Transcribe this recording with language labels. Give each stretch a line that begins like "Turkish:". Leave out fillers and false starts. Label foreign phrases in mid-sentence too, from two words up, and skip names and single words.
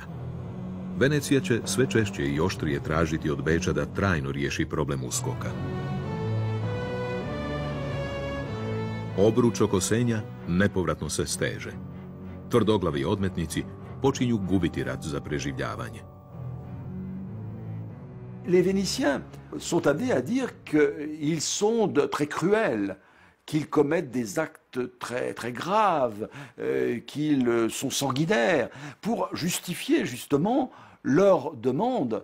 Croatian: Venecija će sve češće i oštrije tražiti od Beča da trajno riješi problem uskoka. Obruč oko Senja nepovratno se steže. Tvrdoglavi odmetnici počinju gubiti rat za preživljavanje.
French: Les Vénitiens sont amenés à dire qu'ils sont très cruels, qu'ils commettent des actes très graves, qu'ils sont sanguinaires, pour justifier justement leur demande.